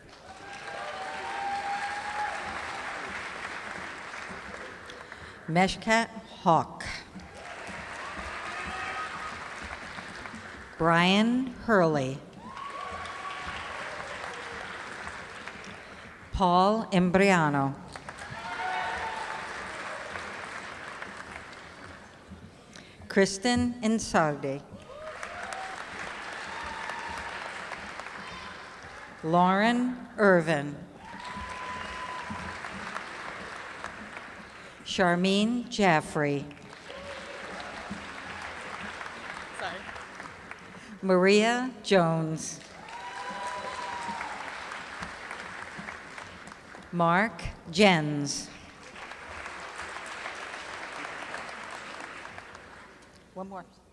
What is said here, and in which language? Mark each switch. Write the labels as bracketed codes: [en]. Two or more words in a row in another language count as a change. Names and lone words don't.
[en] Meshkat Hawk. Brian Hurley. Paul Embriano. Kristen Insardi. Lauren Irvin. Charmine Jaffrey. Maria Jones. Mark Jens. One more.